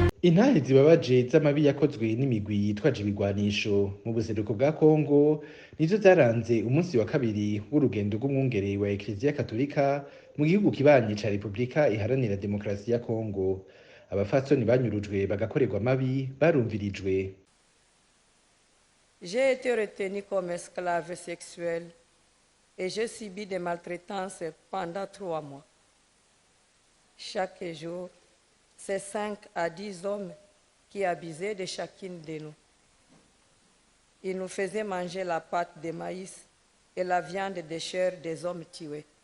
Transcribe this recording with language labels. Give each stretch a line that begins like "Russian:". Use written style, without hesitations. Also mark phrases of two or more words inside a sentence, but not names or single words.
Rundi: Intahe zibabaje z'amabi yakozwe n'imigwi yitwaje ibigwanisho mu buseruko bwa Kongo nizo zaranze umunsi wa kabiri w'urugendo rw'umwungere wa Eklezia Katolika mu gihugu kibanyi ca Republika Iharanira Demokarasi ya Kongo. Abafasoni banyurujwe bagakorerwa amabi barumvirijwe.
French: J'ai été retenu comme esclave sexuel et j'ai subi des maltraitances pendant 3 mois. Chaque jour, c'est 5 à 10 hommes qui abusaient de chacune de nous. Ils nous faisaient manger la pâte de maïs et la viande de chair des hommes tués.